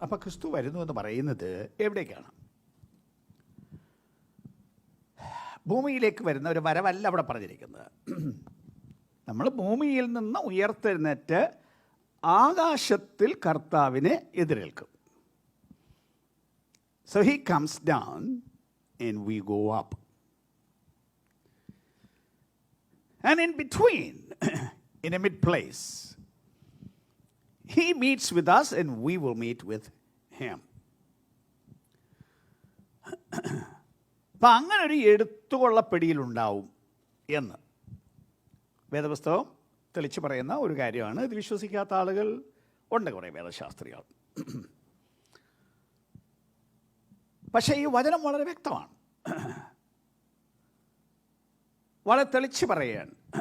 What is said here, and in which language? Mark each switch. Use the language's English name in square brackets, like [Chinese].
[Malayalam] അപ്പം ക്രിസ്തു വരുന്നു എന്ന് പറയുന്നത് എവിടേക്കാണ്? ഭൂമിയിലേക്ക് വരുന്ന ഒരു വരവല്ല അവിടെ പറഞ്ഞിരിക്കുന്നത്. നമ്മൾ ഭൂമിയിൽ നിന്ന് ഉയർത്തെഴുന്നേറ്റ് ആകാശത്തിൽ കർത്താവിനെ എതിരേൽക്കും. [English] So he comes down and we go up. And in between, in a mid place, he meets with us and we will meet with him. [Malayalam] അപ്പം അങ്ങനെ ഒരു എടുത്തുകൊള്ളപ്പെടിയിലുണ്ടാവും എന്ന് വേദപുസ്തകം തെളിച്ച് പറയുന്ന ഒരു കാര്യമാണ്. ഇത് വിശ്വസിക്കാത്ത ആളുകൾ ഉണ്ട്, കുറേ വേദശാസ്ത്രികൾ. പക്ഷേ ഈ വചനം വളരെ വ്യക്തമാണ്, വളരെ തെളിച്ച് പറയുകയാണ്.